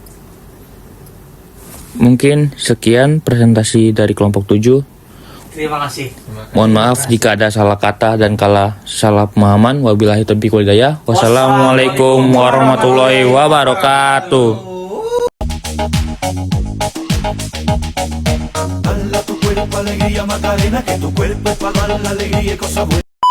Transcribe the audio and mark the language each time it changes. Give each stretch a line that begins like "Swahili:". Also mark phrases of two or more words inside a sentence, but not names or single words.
Indonesian: Mungkin sekian presentasi dari kelompok 7. Terima kasih. Mohon maaf jika ada salah kata dan salah pemahaman.
Arabic: وبالله التوفيق والهداية. والسلام عليكم ورحمة الله وبركاته.
Spanish: Dala tu cuerpo alegría Macarena, que tu cuerpo es para dar la alegría y cosas buenas.